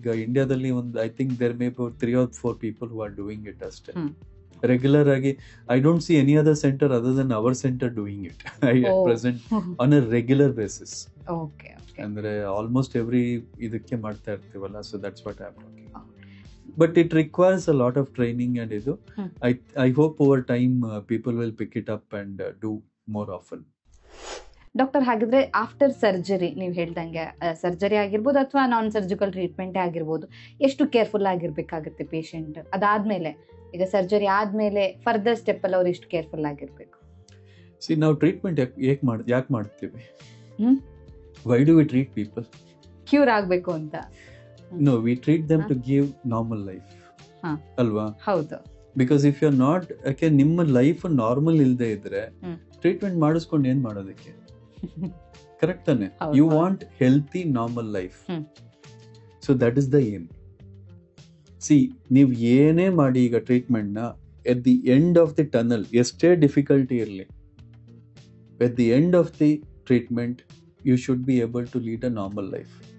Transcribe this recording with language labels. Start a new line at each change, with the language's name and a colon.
Kannada: ಈಗ ಇಂಡಿಯಾದಲ್ಲಿ ಒಂದು
English: I think there may be 3 or 4 people who are doing it
Kannada: ಅಷ್ಟೇ ರೆಗ್ಯುಲರ್ ಆಗಿ.
English: I don't see any other center other than our center doing it at present on a regular basis.
Kannada: ಅಂದ್ರೆ almost every ಇದಕ್ಕೆ ಮಾಡ್ತಾ ಇರ್ತೀವಲ್ಲ.
English: So that's what I am talking. But it requires a lot of training and idu. I hope over time people will pick it up and do more often.
Kannada: Doctor, ಹಾಗಿದ್ರೆ after surgery ನೀವು ಹೇಳ್ದಂಗೆ surgery ಆಗಿರ್ಬೋದು ಅಥವಾ ನಾನ್ surgical treatment ಆಗಿರ್ಬೋದು, ಎಷ್ಟು careful ಆಗಿರ್ಬೇಕಾಗುತ್ತೆ patient? ಅದಾದ್ಮೇಲೆ ಈಗ surgery ಆದ್ಮೇಲೆ ಫರ್ದರ್ ಸ್ಟೆಪ್ ಅಲ್ಲಿ ಅವ್ರು ಎಷ್ಟು ಕೇರ್ಫುಲ್ ಆಗಿರ್ಬೇಕು? ನಾವು ಟ್ರೀಟ್ಮೆಂಟ್ ಯಾಕೆ ಮಾಡ್ತೀವಿ?
English: Why do we treat people?
Kannada: Cure ಆಗ್ಬೇಕು ಅಂತ.
English: No, we treat them to give normal life.
Kannada: ಅಲ್ವಾ? ಹೌದು.
English: Because if you're not,
Kannada: ಯಾಕೆ ನಿಮ್ಮ ಲೈಫ್ ನಾರ್ಮಲ್ ಇಲ್ಲದೆ ಇದ್ರೆ ಟ್ರೀಟ್ಮೆಂಟ್ ಮಾಡಿಸ್ಕೊಂಡು ಏನ್ ಮಾಡೋದಕ್ಕೆ? ಕರೆಕ್ಟ್ ತಾನೆ?
English: You want healthy normal life. So that is the aim. See,
Kannada: ನೀವು ಏನೇ ಮಾಡಿ ಈಗ ಟ್ರೀಟ್ಮೆಂಟ್ ನ
English: at the end of the tunnel
Kannada: ಎಷ್ಟೇ ಡಿಫಿಕಲ್ಟಿ ಇರಲಿ,
English: At the end of the treatment you should be able to lead a normal life.